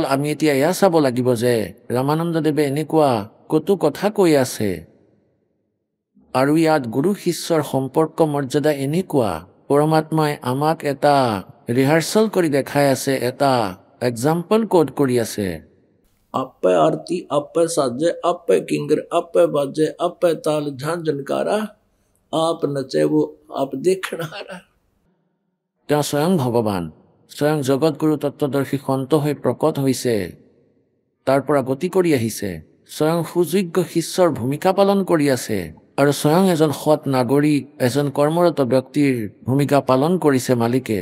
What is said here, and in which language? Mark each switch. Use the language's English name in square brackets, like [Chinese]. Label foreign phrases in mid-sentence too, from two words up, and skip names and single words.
[Assamese] আমি এতিয়া এয়া চাব লাগিব যে ৰামানন্দদেৱে এনেকুৱা কটু কথা কৈ আছে আৰু ইয়াত গুৰু শিষ্যৰ সম্পৰ্ক মৰ্যাদা এনেকুৱা। পৰমাত্মাই আমাক এটা ৰিহাৰ্চেল কৰি দেখাই আছে, এটা এক্সাম্পল কোড কৰি আছে। [Hindi] आपे आरती आपे साजे आपे किंगर आपे बाजे आपे ताल झांझनकारा, आप नचे वो आप देखनारा। [Assamese] তেওঁ স্বয়ং ভগৱান, স্বয়ং জগতগুৰু তত্ত্বদৰ্শী সন্ত হৈ প্ৰকট হৈছে, তাৰ পৰা গতি কৰি আহিছে, স্বয়ং সুযোগ্য শিষ্যৰ ভূমিকা পালন কৰি আছে আৰু স্বয়ং এজন সৎ নাগৰিক, এজন কৰ্মৰত ব্যক্তিৰ ভূমিকা পালন কৰিছে মালিকে।